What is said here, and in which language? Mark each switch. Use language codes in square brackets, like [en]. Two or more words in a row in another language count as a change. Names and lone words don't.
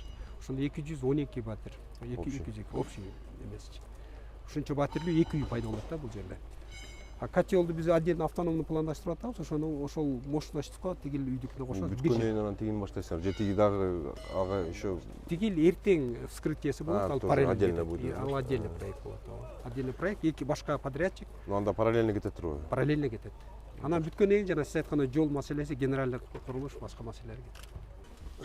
[ky] Ошондо 212 батир. 202 общий эмес. Ушунча батирлүү 2 үй пайда болот да бул жерде. А котелду биз [ru] отдельно автономный [ky] пландаштырып атабыз, ошол мощностьтук калат, тигил үйдүкүнө кошобуз. Бүткөндөн анан тигин баштайсыңар. же тиги дагы ага еще Тигил эртең вскрытиеси болот, ал параллельно [ru] отдельно будет. [ky] Ал [ru] отдельный проект [ky] болот. [ru] Отдельный проект, [ky] эки башка подрядчик Ну анда параллельно кетет турбайбы? параллельно кетет. Анан бүткөндөн кийин жана сиз айткандай жол маселеси, генералдык курулуш, башка маселелер кетет.